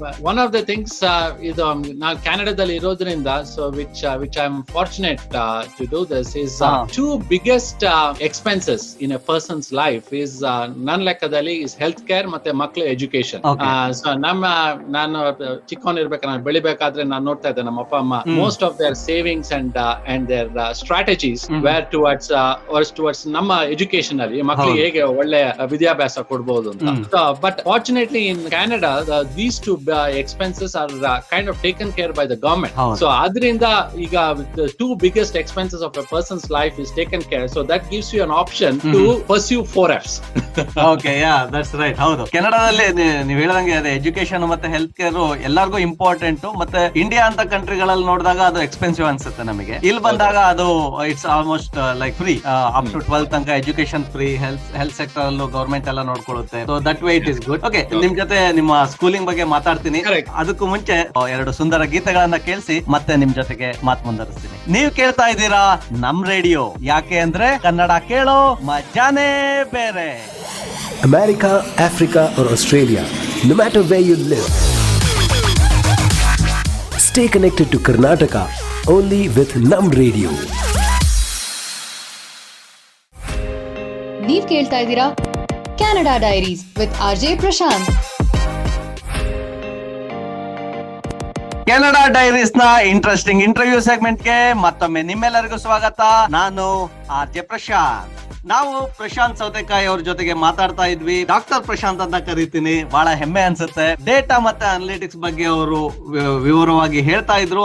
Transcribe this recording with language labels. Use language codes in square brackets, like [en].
[en] one of the things, [kn] ಇದು ನಾವು ಕ್ಯಾನಡಾದಲ್ಲಿ ಇರೋದ್ರಿಂದ, [en] so which I am fortunate to do this is two biggest expenses in a person's life is [kn] ನನ್ನ ಲೆಕ್ಕದಲ್ಲಿ [en] is health care [kn] ಮತ್ತೆ ಮಕ್ಕಳ [en] Education. [kn] So ನಾನು ಚಿಕ್ಕವನಿರ್ಬೇಕು, ನಾನು ಬೆಳಿಬೇಕಾದ್ರೆ ನಾನು ನೋಡ್ತಾ ಇದ್ದೆ ನಮ್ಮ ಅಪ್ಪ ಅಮ್ಮ [en] most of their savings and their strategies were towards [kn] ನಮ್ಮ ಎಜುಕೇಶನ್ ಅಲ್ಲಿ ಮಕ್ಕಳಿಗೆ ಹೇಗೆ ಒಳ್ಳೆ ವಿದ್ಯಾಭ್ಯಾಸ ಕೊಡ್ಬೋದು ಅಂತ. [en] But fortunately in Canada these two expenses are kind of taken care by the government. So [kn] adrinda iga [en] the two biggest expenses of a person's life is taken care, so that gives you an option to pursue 4Fs. Okay, yeah, that's right. [kn] ಹೌದು, ಕೆನಡಾದಲ್ಲಿ ನೀವು ಹೇಳಿದಂಗೆ ಅದೇ education ಮತ್ತೆ health care ಎಲ್ಲರಿಗೂ important. ಮತ್ತೆ India ಅಂತ ಕಂಟ್ರಿಗಳಲ್ಲಿ ನೋಡಿದಾಗ ಅದು ಎಕ್ಸ್ಪೆನ್ಸಿವ್ ಅನ್ಸುತ್ತೆ ನಮಗೆ. ಇಲ್ಲಿ ಬಂದಾಗ ಅದು [en] It's almost like free up to 12th ತನಕ education free. [kn] ಹೆಲ್ತ್ ಸೆಕ್ಟರ್ ಅಲ್ಲೂ ಗವರ್ಮೆಂಟ್ ಎಲ್ಲ ನೋಡ್ಕೊಳ್ಳುತ್ತೆ. [en] So that way it is good. [kn] Okay, ನಿಮ್ ಜೊತೆ ನಿಮ್ಮ ಸ್ಕೂಲಿಂಗ್ ಬಗ್ಗೆ ಮಾತಾಡ್ತೀನಿ. ಅದಕ್ಕೂ ಮುಂಚೆ 2 ಸುಂದರ ಗೀತೆಗಳನ್ನ ಕೇಳಿಸಿ ಮತ್ತೆ ನಿಮ್ ಜೊತೆಗೆ ಮಾತು ಮುಂದುವರಿಸ್ತೀನಿ. ನೀವು ಕೇಳ್ತಾ ಇದ್ದೀರಾ ನಮ್ ರೇಡಿಯೋ, ಯಾಕೆ ಅಂದ್ರೆ ಕನ್ನಡ ಕೇಳೋ ಮಜಾನೇ ಬೇರೆ. [en] America, Africa or Australia, no matter where you live, stay connected to Karnataka only with Nam Radio. [kn] ನೀವ್ ಕೇಳ್ತಾ ಇದ್ದೀರಾ Kannada Diaries with RJ Prashanth. Canada diaries ನ ಇಂಟ್ರೆಸ್ಟಿಂಗ್ ಇಂಟರ್ವ್ಯೂ ಸೆಗ್ಮೆಂಟ್ ಗೆ ಮತ್ತೊಮ್ಮೆ ನಿಮ್ಮೆಲ್ಲರಿಗೂ ಸ್ವಾಗತ. ನಾನು RJ ಪ್ರಶಾಂತ್. ನಾವು ಪ್ರಶಾಂತ್ ಸೌತೆಕಾಯಿ ಅವ್ರ ಜೊತೆಗೆ ಮಾತಾಡ್ತಾ ಇದ್ವಿ. ಡಾಕ್ಟರ್ ಪ್ರಶಾಂತ್ ಅಂತ ಕರಿತೀನಿ, ಬಹಳ ಹೆಮ್ಮೆ ಅನ್ಸುತ್ತೆ. ಡೇಟಾ ಮತ್ತೆ ಅನಾಲಿಟಿಕ್ಸ್ ಬಗ್ಗೆ ಅವರು ವಿವರವಾಗಿ ಹೇಳ್ತಾ ಇದ್ರು.